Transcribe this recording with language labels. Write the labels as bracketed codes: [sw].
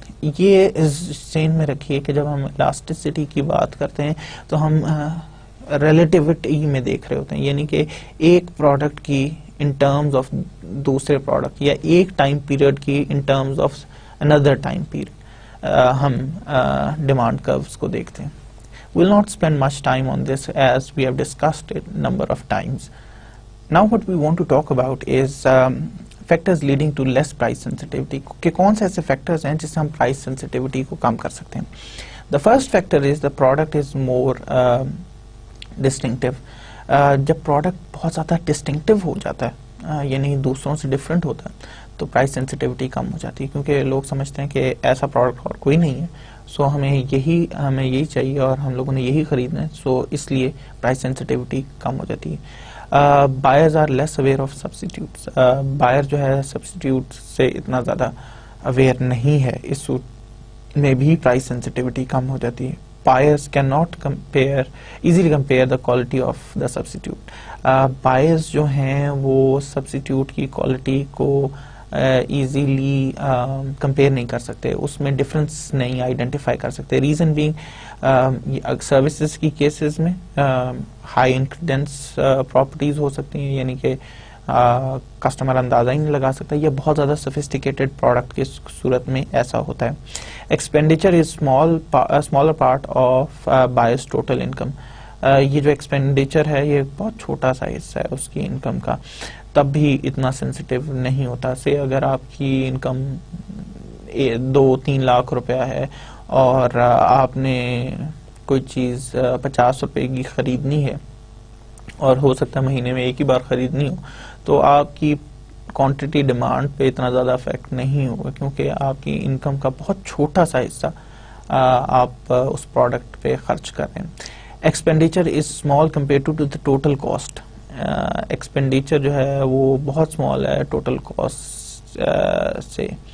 [ur] یہ ذہن میں رکھیے کہ جب ہم الاسٹیسٹی کی بات کرتے ہیں تو ہم ریلیٹیوٹی میں دیکھ رہے ہوتے ہیں. یعنی کہ ایک پروڈکٹ کی ان ٹرمز آف دوسرے پروڈکٹ یا ایک ٹائم پیریڈ کی in terms of [en] another time period [ur] ہم ڈیمانڈ curves کو دیکھتے ہیں. [en] We'll not spend much time on this as we have discussed it number of times. Now what we want to talk about is factors leading to less price sensitivity. [ur] کہ کون سے ایسے factors ہیں جس سے ہم price sensitivity کو کم کر سکتے ہیں. [en] The first factor is the product is more distinctive. [ur] جب پروڈکٹ بہت زیادہ ڈسٹنکٹیو ہو جاتا ہے یعنی دوسروں سے ڈفرینٹ ہوتا ہے تو پرائس سینسٹیوٹی کم ہو جاتی ہے, کیونکہ لوگ سمجھتے ہیں کہ ایسا پروڈکٹ اور کوئی نہیں ہے, سو ہمیں یہی چاہیے اور ہم لوگوں نے یہی خریدنا ہے, سو اس لیے پرائس سینسٹیوٹی کم ہو جاتی ہے. [en] Buyers are less aware of substitutes. [ur] Buyer جو ہے سبسٹیٹیوٹ سے اتنا زیادہ اویئر نہیں ہے, اس صورت میں بھی پرائس سینسٹیوٹی کم ہو جاتی ہے. [en] Buyers cannot easily compare the quality of the substitute. [ur] Buyers جو ہیں وہ substitute کی quality کو ایزیلی کمپیئر نہیں کر سکتے, اس میں ڈفرینس نہیں آئیڈینٹیفائی کر سکتے. ریزن بینگ سروسز کی کیسز میں ہائی انکریڈنس پراپرٹیز ہو سکتی ہیں, یعنی کہ کسٹمر اندازہ ہی نہیں لگا سکتا, یہ بہت زیادہ سفسٹیکیٹڈ پروڈکٹ کی صورت میں ایسا ہوتا ہے. [en] Expenditure is smaller part of buyers total income. [ur] یہ جو ایکسپینڈیچر ہے یہ بہت چھوٹا سا حصہ ہے اس کی انکم کا, تب بھی اتنا سینسیٹیو نہیں ہوتا. سے اگر آپ کی انکم 2-3 لاکھ روپیہ ہے اور آپ نے کوئی چیز 50 روپے کی خریدنی ہے اور ہو سکتا ہے مہینے میں ایک ہی بار خریدنی ہو, تو آپ کی کوانٹٹی ڈیمانڈ پہ اتنا زیادہ افیکٹ نہیں ہوگا, کیونکہ آپ کی انکم کا بہت چھوٹا سا حصہ آپ اس پروڈکٹ پہ خرچ کر رہے ہیں. [en] Expenditure is small compare to the total cost. [ur] Expenditure جو ہے وہ بہت اسمال ہے ٹوٹل کاسٹ سے.